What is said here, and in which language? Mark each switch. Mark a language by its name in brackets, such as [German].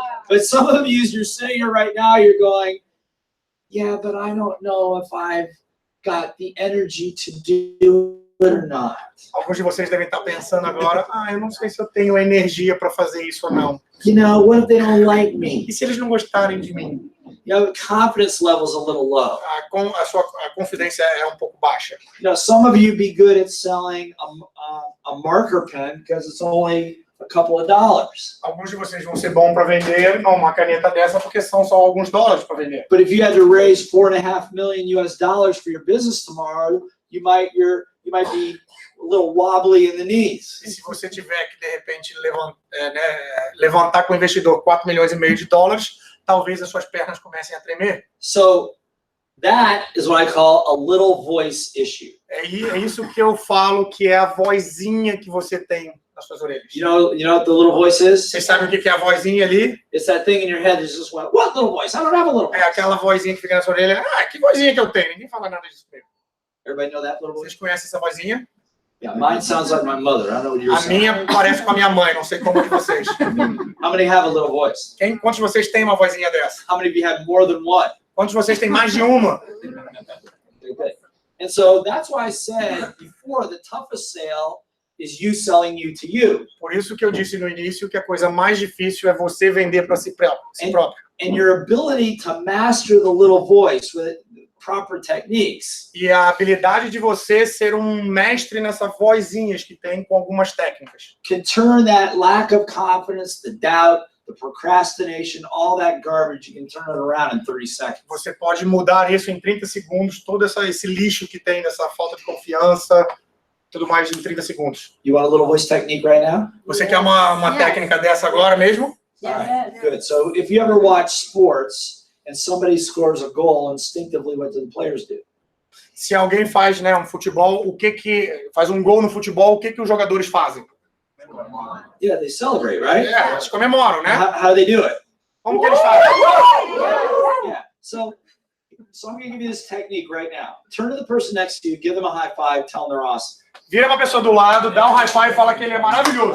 [English] But some of you, you're sitting here right now, you're going, yeah, but I don't know if I've got the energy to do it or not. [Portuguese] Alguns de vocês devem estar pensando agora, eu não sei se eu tenho energia para fazer isso ou não. [English] You know, what if they don't like me? [Portuguese] E se eles não gostarem de mim? [English] You know, confidence level's a little low. [Portuguese] A sua confidência é um pouco baixa. [English] You know, some of you be good at selling a marker pen because it's only a couple of dollars. [Portuguese] Alguns de vocês vão ser bons para vender uma caneta dessa porque são só alguns dólares para vender. [English] But if you had to raise $4.5 million US for your business tomorrow, you might be a little wobbly in the knees. [Portuguese] E se você tiver que de repente levantar com o investidor 4,5 milhões de dólares, talvez as suas pernas comecem a tremer. [English] So that is what I call a little voice issue. [Portuguese] É isso que eu falo que é a vozinha que você tem nas suas orelhas. [English] You know what the little voice is? [Portuguese] Vocês sabem o que é a vozinha ali? [English] It's that thing in your head that just went, what little voice? I don't have a little voice. [Portuguese] É aquela vozinha que fica na sua orelha. Que vozinha que eu tenho? Ninguém fala nada disso comigo. [English] Everybody know that little voice? [Portuguese] Vocês conhecem essa vozinha? [English] Yeah, mine sounds like my mother. I don't know what you're [Portuguese] A [English] saying. [Portuguese] minha parece com a minha mãe, não sei como é de vocês. [English] How many have a little voice? [Portuguese] Quantos de vocês têm uma vozinha dessa? [English] How many of you have more than one? [Portuguese] Quantos de vocês têm mais de uma? [English] Okay. And so that's why I said before, the toughest sale is you selling you to you. [Portuguese] Por isso que eu disse no início que a coisa mais difícil é você vender para si próprio. [English] And your ability to master the little voice with proper techniques. [Portuguese] E a habilidade de você ser um mestre nessas vozinhas que tem com algumas técnicas. [English] Can turn that lack of confidence, the doubt, the procrastination, all that garbage, you can turn it around in 30 seconds. [Portuguese] Você pode mudar isso em 30 segundos, todo esse lixo que tem dessa falta de confiança, tudo mais em 30 segundos. [English] You want a little voice technique right now? [Portuguese] Você quer uma técnica dessa agora mesmo? [English] All right, good. So if you ever watch sports and somebody scores a goal, instinctively what do the players do? [Portuguese] Se alguém faz, um futebol, faz um gol no futebol, o que os jogadores fazem? [English] Yeah, they celebrate, right? [Portuguese] Eles comemoram, né? [English] How do they do it? [Portuguese] Como que eles fazem? [English] Yeah. So I'm going to give you this technique right now. Turn to the person next to you, give them a high five, tell them they're awesome. [Portuguese] Vira pra pessoa do lado, dá um high five e fala que ele é maravilhoso.